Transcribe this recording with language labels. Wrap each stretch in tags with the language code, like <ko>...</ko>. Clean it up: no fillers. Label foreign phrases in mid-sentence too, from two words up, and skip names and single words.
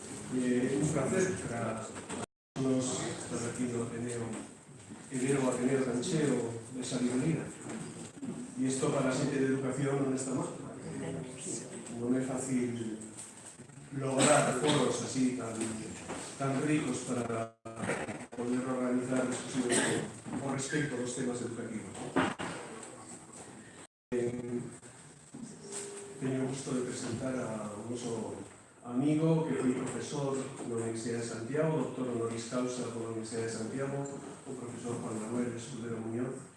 <gl>Un placer para nos estar aquí no Ateneo, el Ateneo tan cheo de sabiduría.</gl> <es>Y esto para la xente de educación</es> <gl>non está mal. Non é fácil lograr foros así tan ricos para poder organizar discusiones con respecto aos temas educativos. Teño o gusto de presentar a un noso amigo que foi profesor na Universidade de Santiago, doctor</gl> <la>honoris causa</la> <gl>pola Universidade de Santiago, o profesor Juan Manuel Escudero Muñoz,</gl>